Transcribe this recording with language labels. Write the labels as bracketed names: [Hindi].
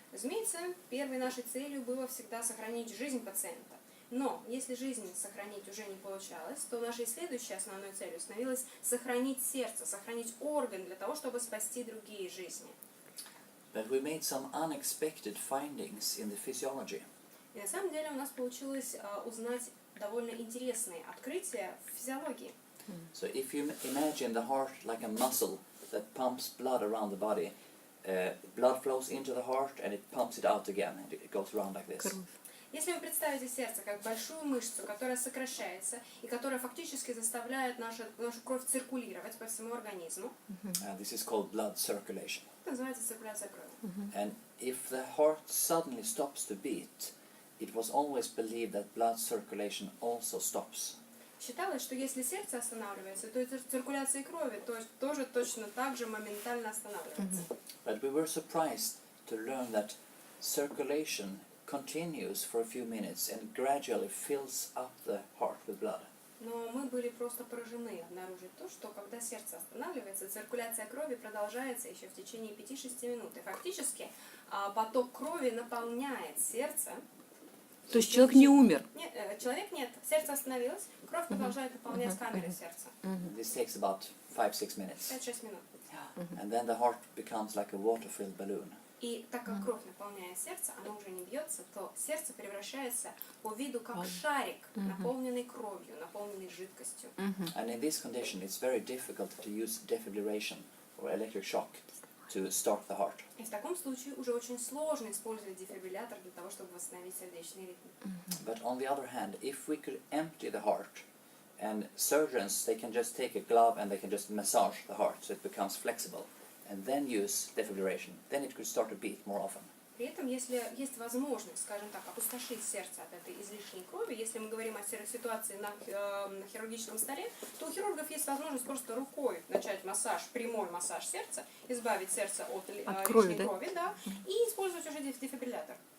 [Russian] Разумеется, первой нашей целью было всегда сохранить жизнь пациента. Но если жизнь сохранить уже не получалось, то нашей следующей основной целью становилось сохранить сердце, сохранить орган для того, чтобы спасти другие жизни. [English] But we made some unexpected findings in the physiology. [Russian] И на самом деле у нас получилось узнать довольно интересные открытия в физиологии. [English] So if you imagine the heart like a muscle that pumps blood around the body, blood flows into the heart and it pumps it out again, and it goes around like this. [Russian] Если вы представите сердце как большую мышцу, которая сокращается и которая фактически заставляет нашу кровь циркулировать по всему организму, [English] This is called blood circulation. [Russian] это называется циркуляция крови. [English] And if the heart suddenly stops to beat, it was always believed that blood circulation also stops. [Russian] Считалось, что если сердце останавливается, то и циркуляция крови тоже точно так же моментально останавливается. [English] But we were surprised to learn that circulation continues for a few minutes and gradually fills up the heart with blood. [Russian] Но мы были просто поражены обнаружить то, что когда сердце останавливается, циркуляция крови продолжается еще в течение 5-6 минут. И фактически поток крови наполняет сердце. То есть человек не умер? Нет, человек нет. Сердце остановилось, кровь продолжает наполнять камеры сердца. [English] This takes about 5-6 minutes. [Russian] 5-6 минут. [English] And then the heart becomes like a water-filled balloon. [Russian] И так как кровь наполняет сердце, оно уже не бьется, то сердце превращается по виду как шарик, наполненный кровью, наполненный жидкостью. [English] And in this condition, it's very difficult to use defibrillation or electric shock to start the heart. [Russian] И в таком случае уже очень сложно использовать дефибриллятор для того, чтобы восстановить сердечный ритм. [English] But on the other hand, if we could empty the heart, and surgeons, they can just take a glove and they can just massage the heart so it becomes flexible, and then use defibrillation, then it could start to beat more often. [Russian] При этом, если есть возможность, скажем так, опустошить сердце от этой излишней крови, если мы говорим о ситуации на хирургическом столе, то у хирургов есть возможность просто рукой начать массаж, прямой массаж сердца, избавить сердце от лишней крови, да, и использовать уже дефибриллятор.